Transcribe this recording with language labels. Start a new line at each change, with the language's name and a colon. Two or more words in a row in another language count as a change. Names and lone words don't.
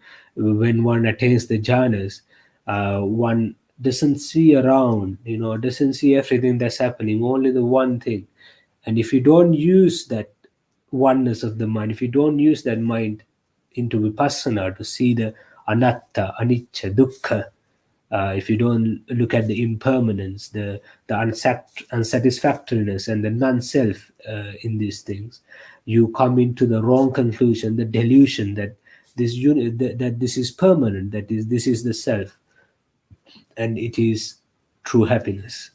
English: When one attains the jhanas, One doesn't see around, doesn't see everything that's happening, only the one thing. And if you don't use that oneness of the mind, if you don't use that mind into vipassana to see the
Pali: anatta, anicca, dukkha,
English: if you don't look at the impermanence, the unsatisfactoriness, and the non-self in these things, you come into the wrong conclusion, the delusion that that this is permanent, this is the self, and it is true happiness.